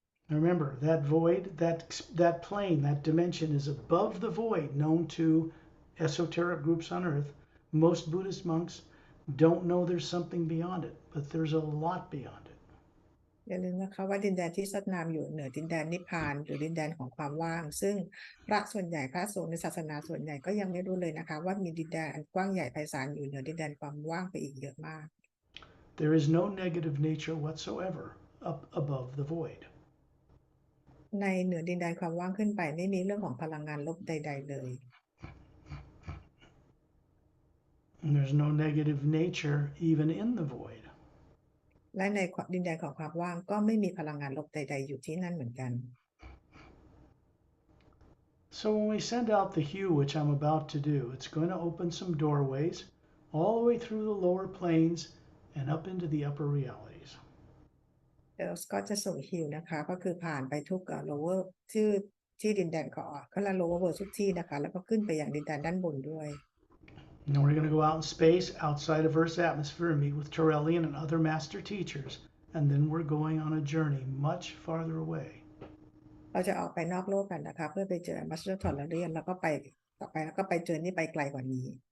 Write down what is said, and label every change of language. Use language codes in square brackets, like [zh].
[en] Remember, that void, that plane, that dimension is above the void known to esoteric groups on earth. Most Buddhist monks don't know there's something beyond it, but there's a lot beyond it. [th] อย่าลืมนะคะว่าดินแดนที่สัตนามอยู่เหนือดินแดนนิพพานหรือดินแดนของความว่างซึ่งพระส่วนใหญ่พระสงฆ์ในศาสนาส่วนใหญ่ก็ยังไม่รู้เลยนะคะว่ามีดินแดนอันกว้างใหญ่ไพศาลอยู่เหนือดินแดนความว่างไปอีกเยอะมาก [en] There is no negative nature whatsoever up above the void. [th] ในเหนือดินแดนความว่างขึ้นไปไม่มีเรื่องของพลังงานลบใดๆเลย [en] And there's no negative nature even in the void. [th] และในดินแดนของความว่างก็ไม่มีพลังงานลบใดๆอยู่ที่นั่นเหมือนกัน [en] So when we send out the hue, which I'm about to do, it's going to open some doorways all the way through the lower planes and up into the upper realities. [th] เดี๋ยวก็จะส่งฮิวนะคะก็คือผ่านไปทุกlower ที่ดินแดนของก็ละ [en] lower world [th] ทุกที่นะคะแล้วก็ขึ้นไปอย่างดินแดนด้านบนด้วย [en] And we're going to go out in space outside of Earth's atmosphere and meet with Torellian and other master teachers. And then we're going on a journey much farther away. [th] เราจะออกไปนอกโลกกันนะคะเพื่อไปเจอมัสเตอร์ทอร์เรียนแล้วก็ไปต่อไปแล้วก็ไป เจอนี่ไปไกลกว่านี้